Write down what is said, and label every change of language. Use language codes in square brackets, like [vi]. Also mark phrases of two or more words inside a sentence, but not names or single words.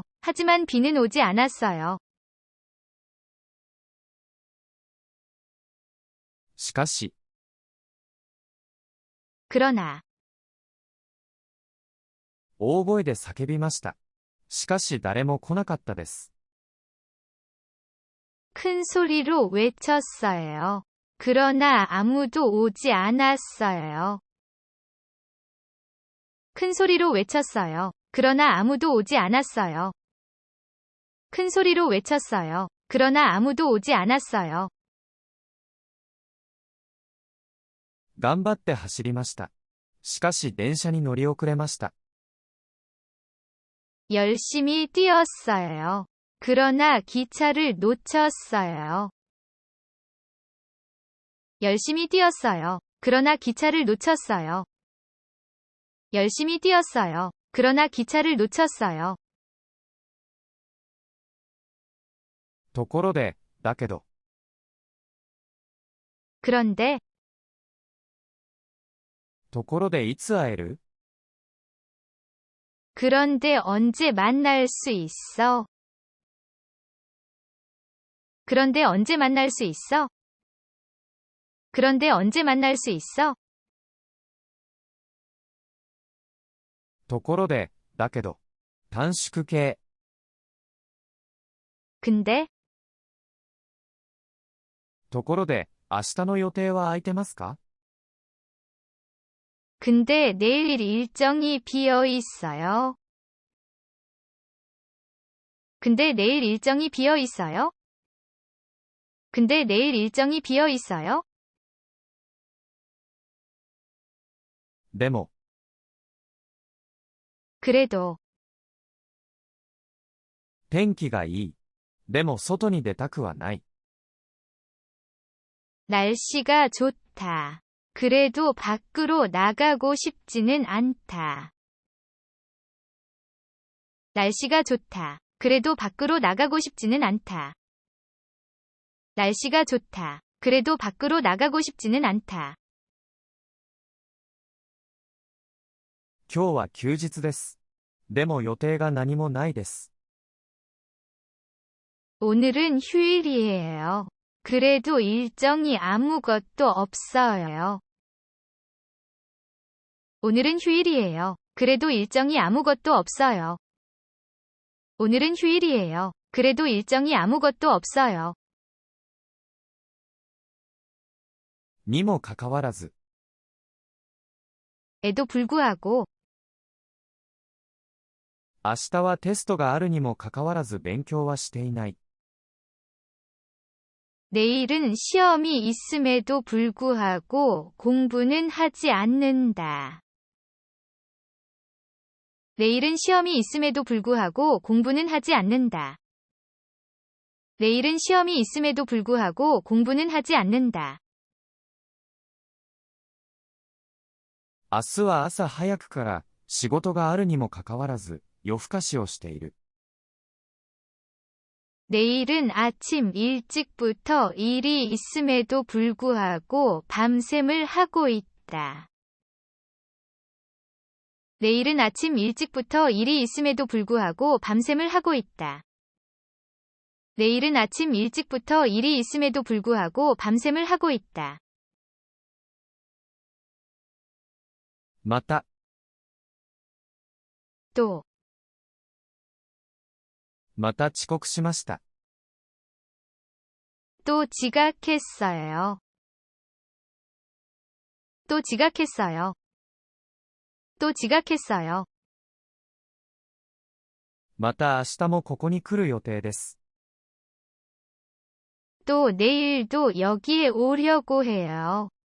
[ko] 하지만 비는 오지 않았어요. [ja] しかし、 [ko] 그러나, [ja] 大声で叫びました。しかし誰も来なかったです。 [ko] 큰 소리로 외쳤어요. 그러나 아무도 오지 않았어요. 큰 소리로 외쳤어요. 그러나 아무도 오지 않았어요. 큰 소리로 외쳤어요. 그러나 아무도 오지 않았어요. [ja] 頑張って走りました。しかし電車に乗り遅れました。 [ko] 열심히 뛰었어요. 그러나 기차를 놓쳤어요. 열심히 뛰었어요. 그러나 기차를 놓쳤어요. 열심히 뛰었어요. 그러나 기차를 놓쳤어요. [ja] ところで、だけど、 [ko] 그런데, [ja] ところでいつ会える？ [ko] 그런데 언제 만날 수 있어? 그런데 언제 만날 수 있어? 그런데 언제 만날 수 있어? [ja] ところで、だけど、短縮形。 [ko] 근데, [ja] ところで、明日の予定は空いてますか？ [ko] 근데 내일 일정이 비어 있어요. 근데 내일 일정이 비어 있어요? 근데 내일 일정이 비어 있어요? [ja] でも、 [ko] 그래도, [ja] 天気がいい。でも外に出たくはない。 [ko] 날씨가 좋다. 그래도 밖으로 나가고 싶지는 않다. 날씨가 좋다. 그래도 밖으로 나가고 싶지는 않다. 날씨가 좋다. 그래도 밖으로 나가고 싶지는 않다. [ja] 今日は休日です。でも予定が何もないです。 [ko] 오늘은 휴일이에요. 그래도 일정이 아무것도 없어요. 오늘은 휴일이에요. 그래도 일정이 아무것도 없어요. 오늘은 휴일이에요. 그래도 일정이 아무것도 없어요. [ja] にもかかわらず、 [ko] 에도 불구하고, [ja] 明日はテストがあるにもかかわらず勉強はしていない。 [ko] 내일은 시험이 있음에도 불구하고 공부는 하지 않는다. 내일은 시험이 있음에도 불구하고 공부는 하지 않는다. 내일은 시험이 있음에도 불구하고 공부는 하지 않는다. [ja] 明日は朝早くから仕事があるにもかかわらず夜更かしをしている。 [ko] 내일은 아침 일찍부터 일이 있음에도 불구하고 밤샘을 하고 있다. 내일은 아침 일찍부터 일이 있음에도 불구하고 밤샘을 하고 있다. 내일은 아침 일찍부터 일이 있음에도 불구하고 밤샘을 하고 있다. [ja] また、 [ko] 또, [ja] また遅刻しました。 [ko] 또 지각했어요. 또 지각했어요. 또 지각했어요. [ja] また明日もここに来る予定です。 [ko] 또 내일도 여기에 오려고 해요.